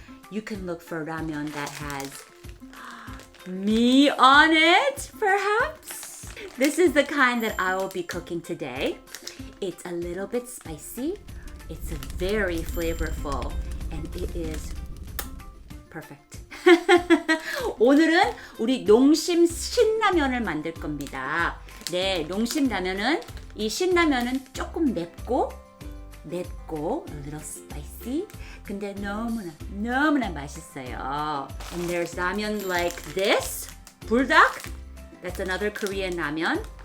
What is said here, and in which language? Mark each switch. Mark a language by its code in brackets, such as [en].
[en] You can look for ramyeon that has meat on it, perhaps. This is the kind that I will be cooking today. It's a little bit spicy, it's very flavorful, and it is perfect. [ko] 오늘은 우리 농심 신라면을 만들 겁니다. 네, 농심 라면은 이 신라면은 조금 맵고 [en] a little spicy. [ko] 근데 너무나 맛있어요. [en] And there's ramen like this, 불닭. That's another Korean ramyeon.